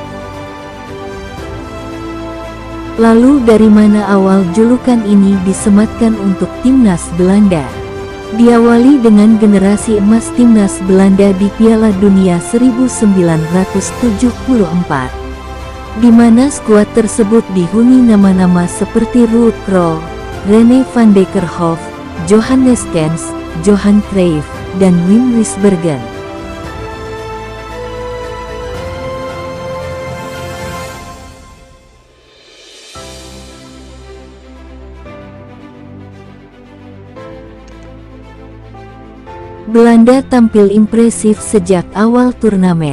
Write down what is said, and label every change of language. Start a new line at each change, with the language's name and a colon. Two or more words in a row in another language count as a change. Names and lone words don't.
Indonesian: Lalu dari mana awal julukan ini disematkan untuk timnas Belanda? Diawali dengan generasi emas timnas Belanda di Piala Dunia 1974, di mana skuad tersebut dihuni nama-nama seperti Ruud Krol, Rene van de Kerkhoff, Johan Neeskens, Johan Cruyff, dan Wim Wiesbergen. Belanda tampil impresif sejak awal turnamen.